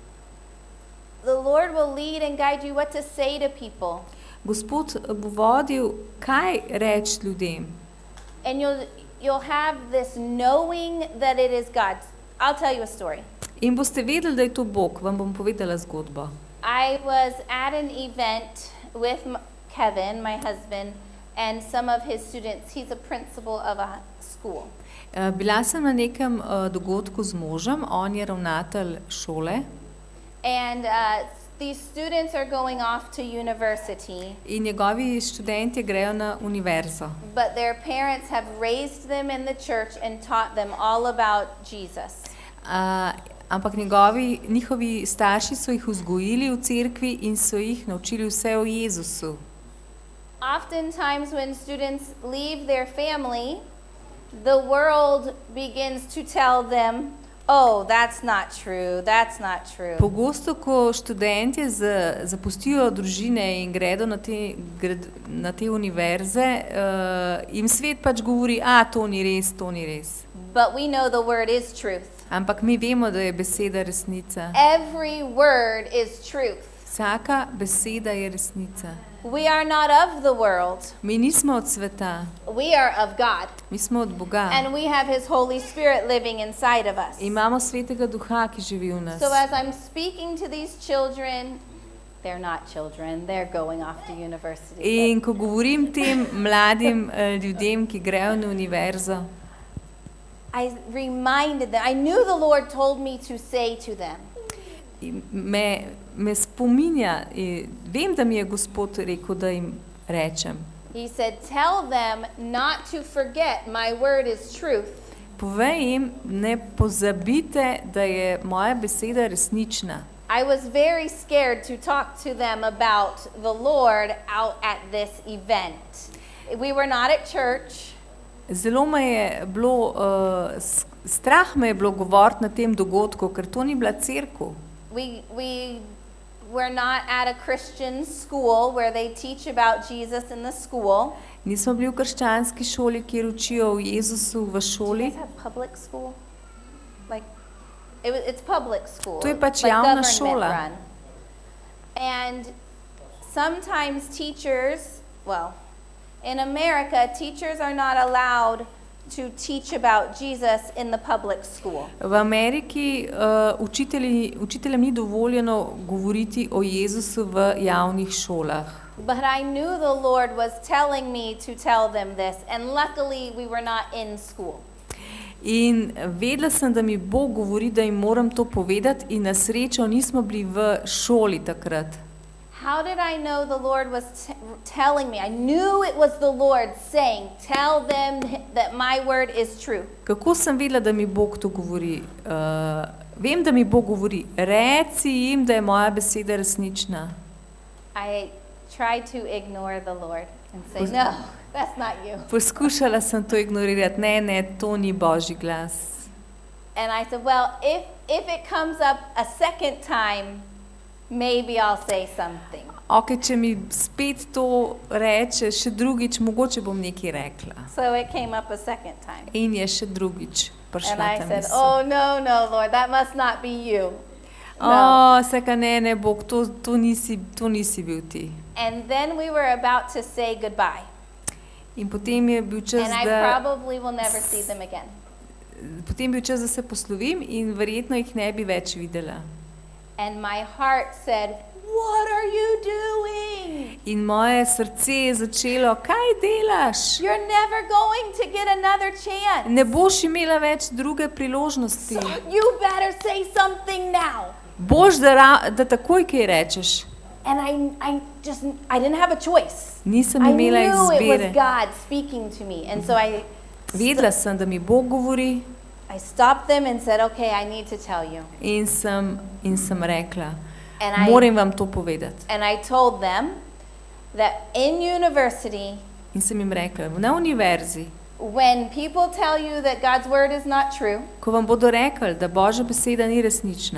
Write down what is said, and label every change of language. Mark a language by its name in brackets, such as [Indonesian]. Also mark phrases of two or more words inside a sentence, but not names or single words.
[English] The Lord will lead and guide you what to say to people. [Slovenian] Gospod bo vodil, kaj reči ljudem. [English] And you'll have this knowing that it is God. I'll tell you a story. [Slovenian] In boste vedeli, da je to Bog. Vam bom povedala zgodbo. [English] I was at an event with Kevin, my husband, and some of his students. He's a principal of a school. [Slovenian] Bila sem na nekem dogodku z možem, on je ravnatelj šole [English] And these students are going off to university, [Slovenian] in njegovi študentje grejo na univerzo. [English] but their parents have raised them in the church and taught them all about Jesus. [Slovenian] Ampak njihovi starši so jih vzgojili v cerkvi in so jih naučili vse o Jezusu. [English] Oftentimes when students leave their family, the world begins to tell them, oh, that's not true, that's not true. [Slovenian] Pogosto, ko študentje zapustijo družine in gredo na te univerze, jim svet pač govori, to ni res, to ni res. [English] But we know the word is truth. [Slovenian] Ampak mi vemo, da je beseda resnica. [English] Every word is truth. [Slovenian] Vsaka beseda je resnica. [English] We are not of the world. [Slovenian] Mi nismo od sveta, [English] We are of God. [Slovenian] mi smo od Boga. [English] And we have His Holy Spirit living inside of us. [Slovenian] Imamo svetega duha, ki živi v nas. [English] So as I'm speaking to these children, they're not children, they're going off to university. [Slovenian] In ko govorim tem mladim ljudem, ki grejo na univerzo, [English] I reminded them, I knew the Lord told me to say to them, [Slovenian] me spominja, vem, da mi je Gospod rekel, da jim rečem. [English] He said, tell them not to forget my word is truth. [Slovenian] Povej jim, ne pozabite, da je moja beseda resnična. [English] I was very scared to talk to them about the Lord out at this event. We were not at church. [Slovenian] Zelo me je bilo, strah me je bilo govoriti na tem dogodku, ker to ni bila cerkev. [English] We were not at a Christian school where they teach about Jesus in the school. [Slovenian] Nismo bili v krščanski šoli, kjer učijo o Jezusu v šoli. [English] Is that public school? Like, it's public school. [Slovenian] To je pač like javna government šola. [English] run. And sometimes teachers, well, in America, teachers are not allowed to teach about Jesus in the public school. [Slovenian] V Ameriki učiteljem ni dovoljeno govoriti o Jezusu v javnih šolah. [English] But I knew the Lord was telling me to tell them this, and luckily we were not in school. [Slovenian] In vedela sem, da mi Bog govori, da jim moram to povedati, in na srečo nismo bili v šoli takrat. [English] How did I know the Lord was telling me? I knew it was the Lord saying, tell them that my word is true. [Slovenian] Kako sem vedela, da mi Bog to govori? Vem, da mi Bog govori, reci jim, da je moja beseda resnična. [English] I tried to ignore the Lord and say, no, that's not you. [Slovenian] Poskušala sem to ignorirati, ne, to ni Božji glas. [English] And I said, well, if it comes up a second time, maybe I'll say something. [Slovenian] Ok, če mi spet to reče, še drugič, mogoče bom nekaj rekla. [English] So it came up a second time. [Slovenian] In je še drugič prišla [English] And I [Slovenian] ta said, misel. [English] oh, no, Lord, that must not be you. [Slovenian] Seka ne, Bog, to nisi bil ti. [English] And then we were about to say goodbye. [Slovenian] In potem je bil čas, [English] And I probably will never see them again. [Slovenian] da se poslovim in verjetno jih ne bi več videla. [English] And my heart said, what are you doing? [Slovenian] In moje srce je začelo, kaj delaš? [English] You're never going to get another chance. [Slovenian] Ne boš imela več druge priložnosti. [English] So you better say something now. [Slovenian] Boš, da takoj kaj rečeš. [English] And I didn't have a choice. [Slovenian] Nisem I imela [English] knew it was [Slovenian] izbire. [English] God speaking to me. And so [Slovenian] Vedela sem, da mi Bog govori [English] I stopped them and said, okay, I need to tell you. [Slovenian] in sem rekla, And moram vam to povedati. [English] And I told them that in university, [Slovenian] In sem jim rekla, na univerzi, [English] when people tell you that God's word is not true, [Slovenian] ko vam bodo rekli, da Božja beseda ni resnična,